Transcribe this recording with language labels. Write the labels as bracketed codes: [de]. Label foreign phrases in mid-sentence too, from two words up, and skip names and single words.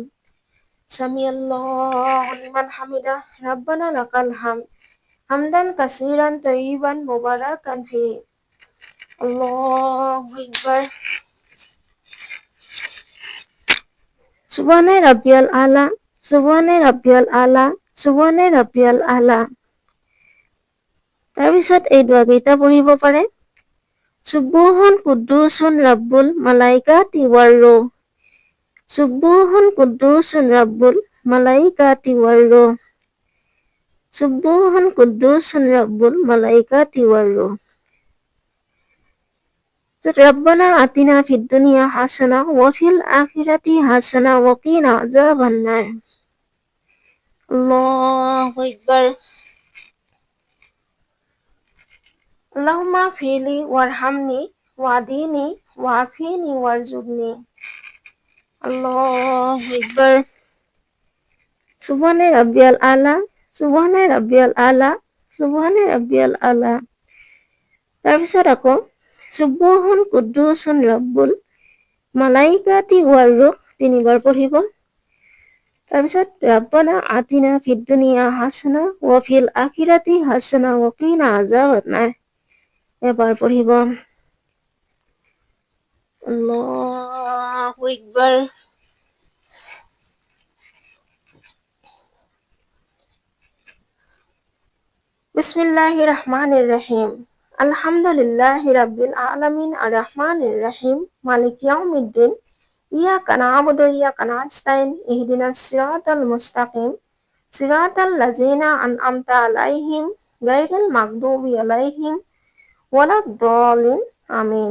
[ar] سمع الله لمن حمده ربنا لك الحمد حمدا كثيرا طيبا مباركا فيه. الله أكبر. سبحان ربي الأعلى سبحان ربي الأعلى سبحان ربي الأعلى. [as] তাৰপিছত এই দোৱাকেইটা পঢ়িব পাৰে। [ar] سبوح قدوس رب الملائكة والروح. سبوح قدوس رب الملائكة والروح. سبوح قدوس رب الملائكة والروح. ربنا آتنا في الدنيا حسنة وفي الآخرة حسنة وقنا عذاب النار. الله أكبر. اللهم اغفر لي وارحمني واهدني وعافني وارزقني. الله أكبر. سبحان ربي الأعلى سبحان ربي الأعلى سبحان ربي الأعلى. [as] তাৰপিছত আকৌ [ar] سبوح قدوس رب الملائكة والروح [as] 3 বাৰ পঢ়িব। তাৰপিছত [ar] ربنا آتنا في الدنيا حسنة وفي الآخرة حسنة وقنا عذاب النار [as] এবাৰ পঢ়িব। [ar] الله أكبر. بسم الله الرحمن الرحيم. الحمد لله رب العالمين الرحمن الرحيم مالك يوم الدين إياك نعبد وإياك نستعين اهدنا الصراط المستقيم صراط الذين أنعمت عليهم غير المغضوب عليهم ولا الضالين آمين.